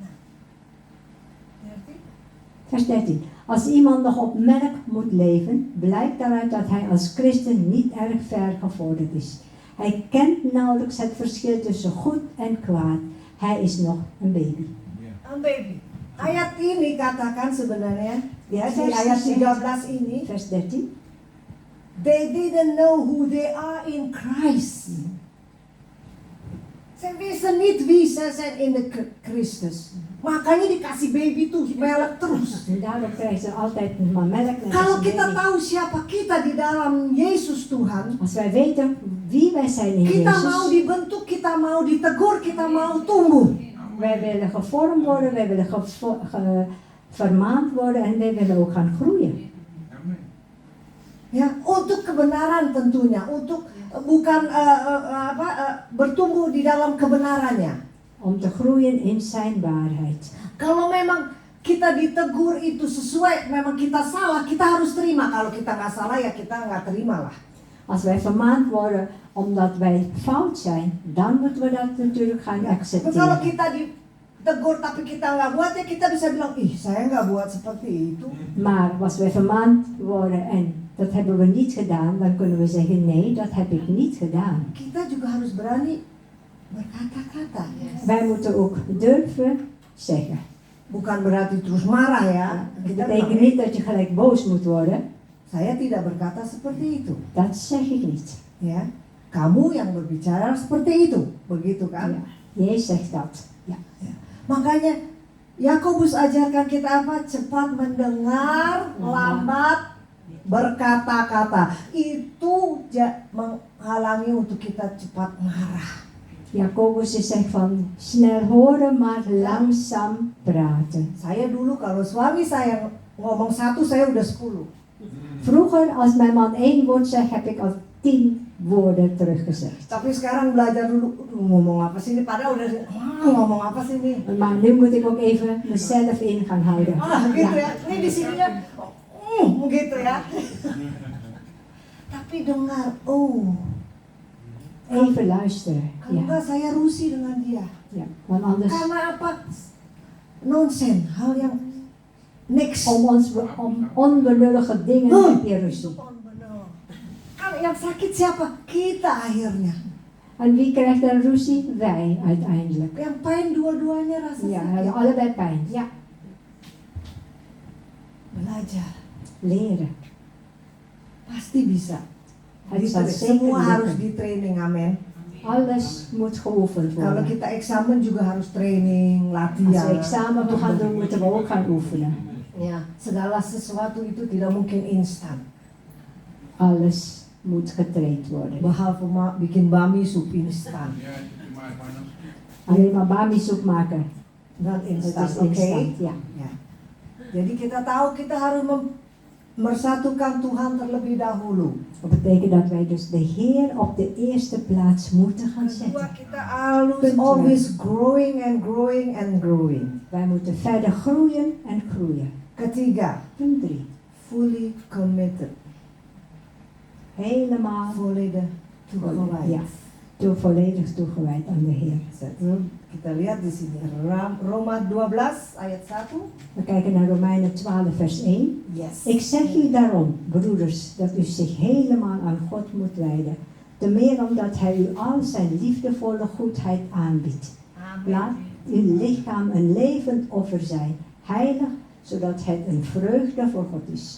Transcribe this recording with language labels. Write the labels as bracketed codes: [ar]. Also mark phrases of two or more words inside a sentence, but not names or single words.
[nl] Vers 13. Als iemand nog op melk moet leven, blijkt daaruit dat hij als christen niet erg ver gevorderd is. Hij kent nauwelijks het verschil tussen goed en kwaad. Hij is nog een baby. Een baby. [id] Ayat ini katakan sebenarnya, ya di [nl] Vers [id] ayat 13. 13 ini, [nl] Vers 13. [en] they didn't know who they are in Christ. [nl] Ze wisten niet wie ze zijn in de Christus. [id] Makanya dikasih baby tuh melk terus. [nl] En daarom krijgen ze altijd maar melk. net als [id] Kalau [nl] een [id] kita [nl] baby. [id] tahu siapa kita di dalam Yesus Tuhan, [nl] Als wij weten wie wij zijn in [id] kita mau [nl] Jezus, [id] dibentuk, kita mau ditegur, kita mau tumbuh. [nl] wij willen gevormd worden, wij willen vermaand worden en wij willen ook gaan groeien. [id] Ya, untuk kebenaran tentunya, untuk bukan bertumbuh di dalam kebenarannya. [nl] Om te groeien in zijn waarheid. [id] Kalau memang kita ditegur itu sesuai, memang kita salah, kita harus terima. Kalau kita nggak salah ya kita nggak terima lah. [nl] Als wij vermaand worden omdat wij fout zijn, dan moeten we dat natuurlijk gaan [id] Kalau [nl] accepteren. [id] kita ditegur tapi kita nggak buat ya kita bisa bilang, ih saya nggak buat seperti itu. [nl] Maar als wij vermaand worden en dat hebben we niet gedaan, dan kunnen we zeggen nee, dat heb ik niet gedaan. [id] Kita juga harus berani berkata-kata. [nl] Wij moeten ook durven zeggen. [id] Bukan berarti terus marah ya. [nl] Dat [id] Kita [nl] betekent [id] bilang, [nl] niet dat je gelijk boos moet worden. [id] saya tidak berkata seperti itu. [nl] Dat zeg ik niet. [id] Ya, kamu yang berbicara seperti itu, begitu kan? [nl] Ja, jij zegt dat. Ja. [id] Makanya Yakobus ajarkan kita apa? Cepat mendengar, lambat berkata-kata. Itu menghalangi untuk kita cepat marah. [nl] Jacobus zegt van snel horen maar langzaam praten. [id] Saya dulu kalau suami saya ngomong satu, saya udah 10. [nl] Vroeger als mijn man 1 woord zegt, heb ik al 10 woorden teruggezegd. [id] Tapi sekarang belajar dulu, ngomong apa sih ini? Padahal udah, ngomong apa sih ini? [nl] Maar nu moet ik ook even mezelf in gaan houden. [id] Gitu ya. Ini di sininya, gitu ya. Tapi dengar, [nl] Even luisteren. [id] kalau [nl] Ja. [id] enggak saya rusi dengan dia. [nl] Ja. Want anders, [id] Karena apa? Nonsen, hal yang niks. [nl] om onbenullige dingen heb je ruzie. [id] Kan yang sakit siapa? Kita akhirnya. [nl] En wie krijgt dan ruzie? Wij uiteindelijk. [id] Yang pain dua-duanya rasa [nl] Ja, we [id] sakit. [nl] hebben allebei pijn. Ja. [id] Belajar, [nl] Leren. [id] pasti bisa. [nl] Het zal zeker [id] Semua harus [nl] lukken. [id] di training, amin. [nl] Alles moet geoefend [id] Kalau [nl] worden. [id] kita eksamen juga harus training, [nl] Als we [id] latihan. [nl] examen gaan doen, moeten we ook gaan oefenen. [id] Ya, segala sesuatu itu tidak mungkin instan. [nl] Alles moet getraind worden. [id] Behalve bikin [nl] bami soep [id] instan. [nl] Ja, het is maar panas. Alleen maar bami soep maken, Dan dat [id] instan, [nl] is oke? instant, ja. [id] Ya. Jadi kita tahu kita harus mersatukan Tuhan terlebih dahulu. [nl] Dat betekent dat wij dus de Heer op de eerste plaats moeten gaan [id] Kedua, [nl] zetten. [id] kita harus [nl] Punt [en] always growing and growing and growing. [nl] Wij moeten verder groeien en groeien. [id] Ketiga, [nl] Punt 3. [en] fully committed. [nl] Helemaal Volledig toegewijd. ja, volledig toegewijd aan de Heer. [id] Kita lihat di sini Roma 12 ayat 1. [nl] We kijken naar Romeinen 12 vers 1. [en] Yes. [nl] Ik zeg u daarom, broeders, dat u zich helemaal aan God moet wijden. Te meer omdat Hij u al zijn liefdevolle goedheid aanbiedt. Laat uw lichaam een levend offer zijn, heilig, zodat het een vreugde voor God is.